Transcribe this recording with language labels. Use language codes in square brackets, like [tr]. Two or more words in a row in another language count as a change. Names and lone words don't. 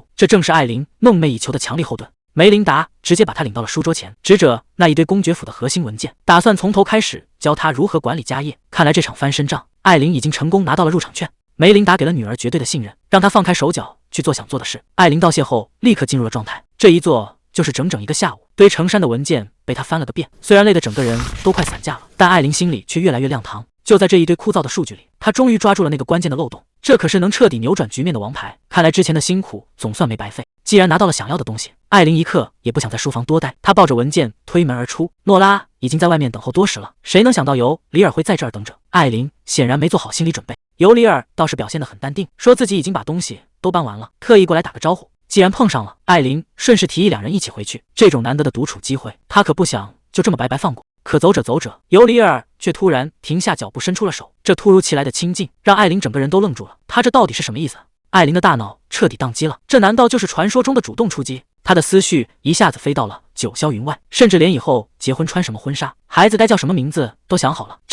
[zh] 這正是艾琳夢寐以求的強力後盾。梅琳達直接把他領到了書桌前，指着那一堆公爵府的核心文件，打算從頭開始教他如何管理家業。看來這場翻身仗，艾琳已經成功拿到了入場券。梅琳達給了女兒絕對的信任，讓她放開手腳去做想做的事。艾琳道謝後立刻進入了狀態，這一做就是整整一個下午，堆成山的文件被他翻了個遍。虽然累得整個人都快散架了，但艾琳心裡卻越來越亮堂。就在這一堆枯燥的數據裡，她終於抓住了那個關鍵的漏洞，這可是能徹底扭轉局面的王牌。看來之前的辛苦總算沒白費。既然拿到了想要的東西，艾琳一刻也不想在書房多待，她抱着文件推門而出。諾拉已經在外面等候多時了，誰能想到尤里爾會在這兒等着？艾琳顯然沒做好心理準備。尤里爾倒是表現得很淡定，說自己已經把東西都搬完了，特意過來打個招呼。既然碰上了，艾琳順勢提議兩人一起回去。這種難得的獨處機會，她可不想就這麼白白放過。可走着走着，尤里爾卻突然停下腳步，伸出了手。這突如其來的親近讓艾琳整個人都愣住了。他這到底是什麼意思？艾琳的大腦徹底宕机了，這難道就是傳說中的主動出擊？她的思緒一下子飛到了九霄雲外，甚至連以後結婚穿什麼婚紗，孩子該叫什麼名字都想好了。